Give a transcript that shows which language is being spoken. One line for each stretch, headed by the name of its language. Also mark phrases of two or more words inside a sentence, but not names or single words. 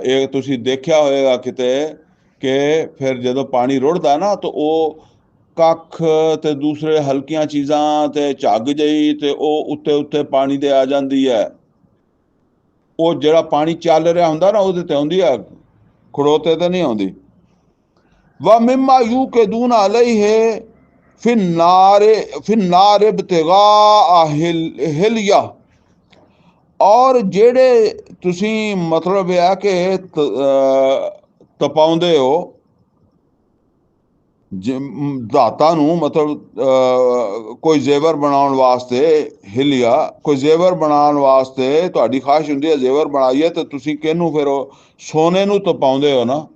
Punjabi: ਇਹ ਤੁਸੀਂ ਦੇਖਿਆ ਹੋਏਗਾ ਕਿਤੇ ਕਿ ਫਿਰ ਜਦੋਂ ਪਾਣੀ ਰੁੜਦਾ ਨਾ, ਤਾਂ ਉਹ ਕੱਖ ਤੇ ਦੂਸਰੇ ਹਲਕੀਆਂ ਚੀਜ਼ਾਂ ਤੇ ਝੱਗ ਜਿਹੀ ਤੇ ਉਹ ਉੱਤੇ ਉੱਤੇ ਪਾਣੀ ਦੇ ਆ ਜਾਂਦੀ ਹੈ। ਉਹ ਜਿਹੜਾ ਪਾਣੀ ਚੱਲ ਰਿਹਾ ਹੁੰਦਾ ਨਾ, ਉਹਦੇ ਤੇ ਆਉਂਦੀ ਹੈ, ਖੜੋਤੇ ਤੇ ਨਹੀਂ ਆਉਂਦੀ।
Arabic: ومما يوقدون عليه في النار ابتغاء حلية,
Punjabi: और ਜਿਹੜੇ ਤੁਸੀਂ ਮਤਲਬ ਇਹ ਹੈ ਕਿ ਤਪਾਉਂਦੇ ਹੋ ਧਾਤਾਂ ਨੂੰ, ਮਤਲਬ ਕੋਈ ਜ਼ੇਵਰ ਬਣਾਉਣ ਵਾਸਤੇ, ਹਿਲਿਆ ਕੋਈ ਜ਼ੇਵਰ ਬਣਾਉਣ ਵਾਸਤੇ ਤੁਹਾਡੀ ਖਾਹਿਸ਼ ਹੁੰਦੀ ਹੈ ਜ਼ੇਵਰ ਬਣਾਈਏ, ਤੇ ਤੁਸੀਂ ਕਿਹਨੂੰ ਫਿਰ ਉਹ ਸੋਨੇ ਨੂੰ ਤਪਾਉਂਦੇ ਹੋ ਨਾ।